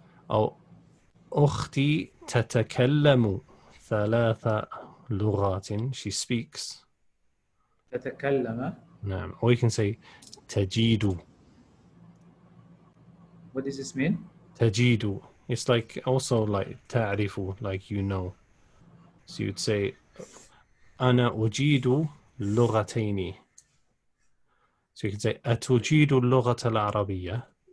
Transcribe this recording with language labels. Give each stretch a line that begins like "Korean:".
Arabic: أو أختي تتكلم 3 لغات.
English: She speaks.
Arabic: تتكلم. نعم.
English: Or you can say تجيد. What does this mean?
Arabic: تجيد.
English: It's like also like تعرف, like you know. So you'd say
Arabic: أنا أجيد لغتين.
English: So you can say
Arabic: أتجيد اللغة العربية.